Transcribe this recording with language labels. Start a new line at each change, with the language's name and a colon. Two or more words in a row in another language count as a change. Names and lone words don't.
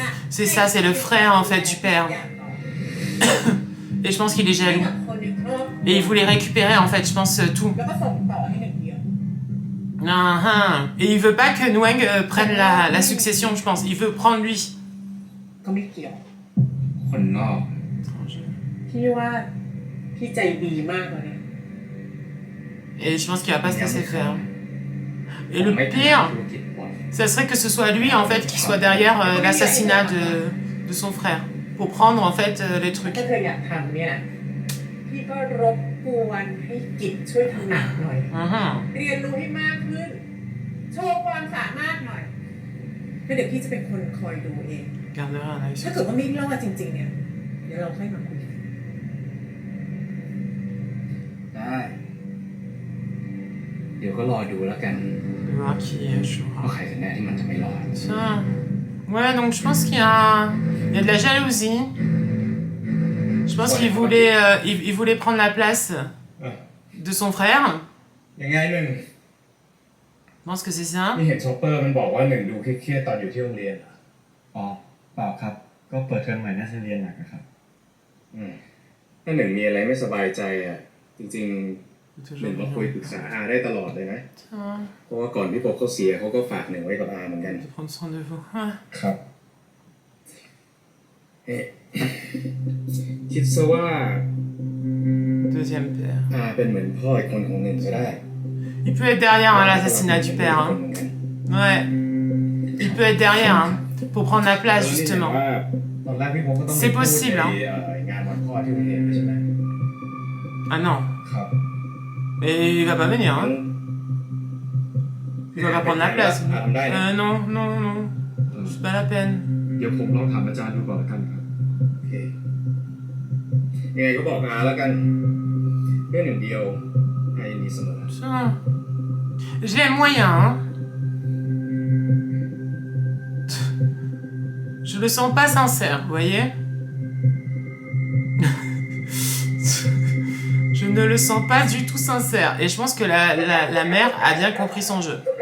French: C'est ça, c'est le frère en fait du père. Et je pense qu'il est
Thai: ให้
French: jaloux.
Thai: กับคนในครอบครัว
French: Et il voulait récupérer en fait, je pense, tout.
Thai: แล้วก็ส่งต่อให้หนึ่งเดียว
French: Et il veut pas que Nwang prenne la succession, je pense. Il veut prendre lui.
Thai: ก็ไม่เกี่ยว คนนอก พี่ว่าพี่ใจดีมากเลย
French: Et je pense qu'il va pas se laisser faire. Et le pire, ça serait que ce soit lui en fait qui soit derrière l'assassinat de son frère. Pour prendre en fait les trucs.
Thai: ถ้าเธออยากทำเนี่ยนะพี่ก็รบกวนให้กิจช่วยทำหนักหน่อย เรียนรู้ให้มากขึ้น โชว์ความสามารถหน่อยแล้วเดี๋ยวพี่จะเป็นคนคอยดูเอง
French: Gardera un œil
Thai: ถ้า
French: sur
Thai: เกิดว่าไม่รอดจริงๆเนี่ย เดี๋ยวเราค่อยมาคุยกัน ได้เดี๋ยวก็รอดูแล้วกัน
French: voir qui jouera.
Thai: ว่าใครกันแน่ที่มันจะไม่รอด
French: Tiens. Ouais, donc je pense qu'il y a de la jalousie. Je pense qu'il voulait, il voulait prendre la place de son frère.
Thai: ยังไงหนึ่ง
French: Je pense que c'est ça.
Thai: นี่เห็นช็อปเปอร์มันบอกว่าหนึ่งดูเครียดๆตอนอยู่ที่โรงเรียนเหรออ๋อเปล่าครับ ก็เปิดเทอมใหม่น่าจะเรียนหนักนะครับถ้าหนึ่งมีอะไรไม่สบายใจอ่ะจริงๆหนึ่งมาคุยปรึกษาอาได้ตลอดเลยนะ เพราะว่าก่อนที่พวกเขาเสียเขาก็ฝากหนึ่งไว้กับอาเหมือนกัน
French: Prendre soin de vous.
Thai: ครับคิดซะว่า
French: Deuxième père.
Thai: อาเป็นเหมือนพ่ออีกคนของหนึ่งก็ได้
French: Il peut être derrière l'assassinat du père. Hein. Ouais. Il peut être derrière hein, pour prendre la place justement.
Thai: ตอนแรกพี่ผมก็ต้อง
French: C'est possible. Hein.
Thai: งานวันพ่อที่โรงเรียนใช่ไหม
French: Ah non.
Thai: ครับ
French: Mais il va pas venir. Hein. Il va pas prendre la place. Non. C'est pas la peine.
Thai: เดี๋ยวผมลองถามอาจารย์ดูก่อนละกันครับ โอเคยังไงก็บอกอาแล้วกันเรื่องหนึ่งเดียวอายินดีเสมอ
French: Je l'aime moyen, hein. Je le sens pas sincère, vous voyez. Je ne le sens pas du tout sincère. Et je pense que la mère a bien compris son jeu.